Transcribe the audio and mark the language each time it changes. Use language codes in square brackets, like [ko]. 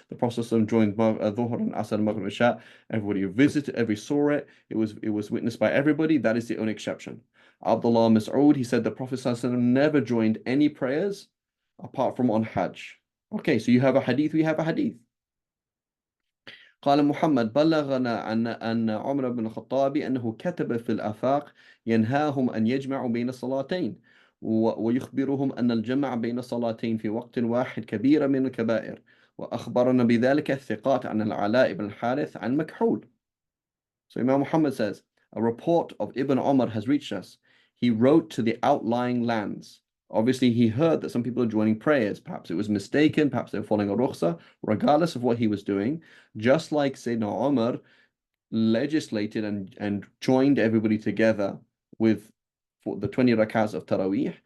[en] The Prophet joined Dhuhr and Asr and Maghrib and Isha. Everybody visited, every saw it. It was witnessed by everybody. That is the only exception. Abdullah Mas'ud, he said the Prophet never joined any prayers apart from on Hajj. Okay, so you have a hadith, we have a hadith. [ar] قال محمد بلغنا أن عمر بن الخطاب أنه كتب في الآفاق ينهاهم أن يجمعوا بين الصلاتين ويخبرهم أن الجمع بين الصلاتين في وقت واحد كبيرة من الكبائر وأخبرنا بذلك الثقات عن العلاء بن الحارث عن مكحول. [en] So Imam Muhammad says, a report of Ibn Umar has reached us. He wrote to the outlying lands. Obviously, he heard that some people are joining prayers. Perhaps it was mistaken. Perhaps they were following a rukhsa. Regardless of what he was doing, just like Sayyidina Umar legislated and joined everybody together with for the 20 rakats of Taraweeh.